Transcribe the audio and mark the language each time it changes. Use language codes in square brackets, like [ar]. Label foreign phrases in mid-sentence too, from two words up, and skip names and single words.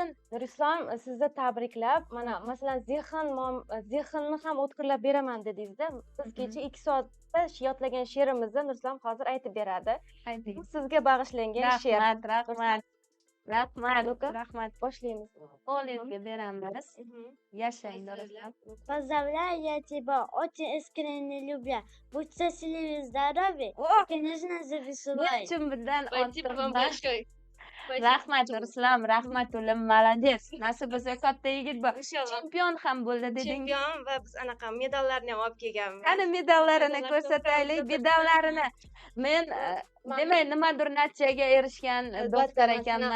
[uz] Nurislom, sizni tabriklab, mana masalan zehnni ham o'tkirlab beraman dedingizda, biz kecha 2 soatda yodlagan she'rimizni Nurislom hozir aytib beradi. Bu sizga bag'ishlangan she'r. Rahmat. Rahmat. Boshlaymiz. O'g'lingizga beramiz. Yashang, Nurislom. [ru] Поздравляю тебя, очень искренне любя. Будь счастлив и здоровый, конечно же, веселой. [uz] Nechun bundan ortiq. Rahmat Nurislom, rahmat o'g'lim, молодец. Nasib bo'lsa katta yigit bu. Chempion ham bo'ldi dedingiz. Chempion va biz anaqa medallarni ham olib kelganmiz. Qani medallarini ko'rsataylik, medallarini. Men demak nimadir natijaga erishgan doktor ekanman.